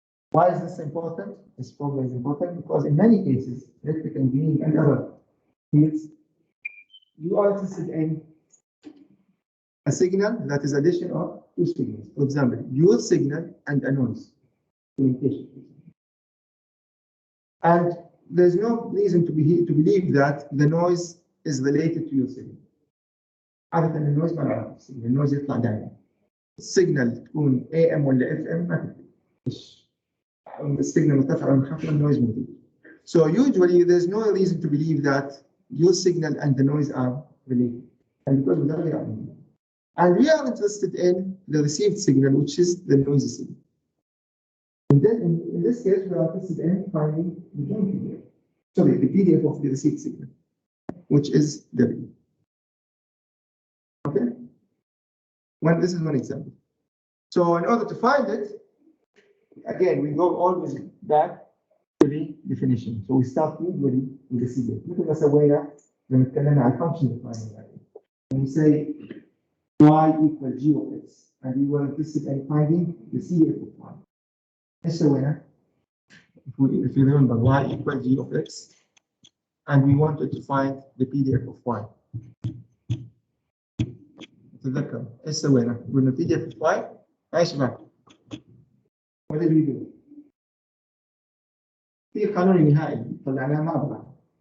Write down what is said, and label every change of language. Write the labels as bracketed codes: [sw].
[en] Why is this important? This problem is important because in many cases, electrical engineering and other fields, you are interested in a signal that is addition of two signals. For example, your signal and a noise communication. And there's no reason to believe that the noise is related to your signal. [ar] عادة النويز ما نعرف السيجنال، النويز يطلع دائما. السيجنال تكون AM ولا FM ما تفرق. السيجنال مرتفع ولا منخفض النويز موجود. [en] So usually there's no reason to believe that your signal and the noise are related. And because of that, they are related. And we are interested in the received signal, which is the noisy signal. And then in this case, we are interested in finding the joint PDF. Sorry, the PDF of the received signal, which is W. Okay? Well, this is one example. So in order to find it, again, we go always back to the definition. So we start usually with the CDF. [ar] مثل ما سوينا لما اتكلمنا عن [en] function defining value. When we say y equal g of x, and we were interested in finding the CDF of y. [ar] ايش سوينا؟ [en] If you remember, y equal g of x, and we wanted to find the PDF of y. [ar] تتذكر ايش سوينا؟ قلنا [en] PDF of y [ar] ايش بقى؟ [en] What did we do? [ar] في قانون نهائي طلعناه مع بعض.